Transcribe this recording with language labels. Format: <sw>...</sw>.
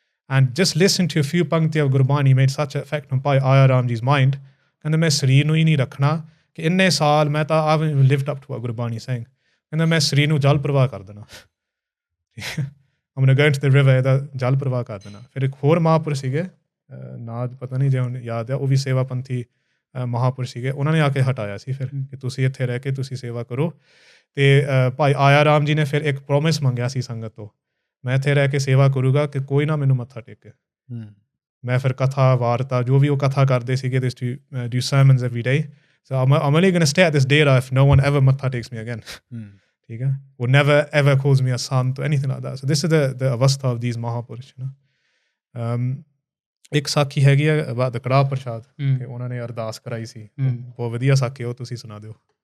<en>And just listen to a few pankti of Gurbani made such an effect on Bhai Aya Ram Ji's mind,</en> <pa>ਕਹਿੰਦਾ ਮੈਂ ਸਰੀਰ ਨੂੰ ਹੀ ਨਹੀਂ ਰੱਖਣਾ, ਕਿ ਇੰਨੇ ਸਾਲ ਮੈਂ ਤਾਂ</pa> <en>I haven't lived up to what Gurbani saying,</en> <pa>ਕਹਿੰਦਾ ਮੈਂ ਸਰੀਰ ਨੂੰ ਜਲ ਪ੍ਰਵਾਹ ਕਰ ਦੇਣਾ,</pa> <en>I'm going to go into the river,</en> <pa>ਇਹਦਾ ਜਲ ਪ੍ਰਵਾਹ ਕਰ ਦੇਣਾ। ਫਿਰ ਇੱਕ ਹੋਰ ਮਹਾਂਪੁਰਸ਼ ਸੀਗੇ, ਨਾਦ ਪਤਾ ਨਹੀਂ ਜੇ ਹੁਣ ਯਾਦ ਹੈ, ਉਹ ਵੀ ਸੇਵਾਪੰਥੀ ਮਹਾਪੁਰਸ਼ ਸੀਗੇ, ਉਹਨਾਂ ਨੇ ਆ ਕੇ ਹਟਾਇਆ ਸੀ ਫਿਰ ਕਿ ਤੁਸੀਂ ਇੱਥੇ ਰਹਿ ਕੇ ਤੁਸੀਂ ਸੇਵਾ ਕਰੋ। ਅਤੇ ਭਾਈ ਆਇਆ ਰਾਮ ਜੀ ਨੇ ਫਿਰ ਇੱਕ ਪ੍ਰੋਮਿਸ ਮੰਗਿਆ ਸੀ ਸੰਗਤ ਤੋਂ, ਮੈਂ ਇੱਥੇ ਰਹਿ ਕੇ ਸੇਵਾ ਕਰੂੰਗਾ ਕਿ ਕੋਈ ਨਾ ਮੈਨੂੰ ਮੱਥਾ ਟੇਕੇ। ਮੈਂ ਫਿਰ ਕਥਾ ਵਾਰਤਾ ਜੋ ਵੀ ਉਹ ਕਥਾ ਕਰਦੇ ਸੀਗੇ,</pa> <en>this do sermons every day, so I'm only going to stay at this dera if no one ever matha takes me again.</en> <pa>ਠੀਕ ਹੈ,</pa> <en>or never ever calls me a Sant or anything like that. So this is the avastha of these Mahapurush, you know.</en> <pa>ਇੱਕ ਸਾਖੀ ਹੈਗੀ ਆ about the ਕੜਾਹ ਪ੍ਰਸ਼ਾਦ, ਕਿ ਉਹਨਾਂ ਨੇ ਅਰਦਾਸ ਕਰਾਈ ਸੀ, ਬਹੁਤ ਵਧੀਆ ਸਾਖੀ, ਉਹ ਤੁਸੀਂ ਸੁਣਾ ਦਿਓ।</pa>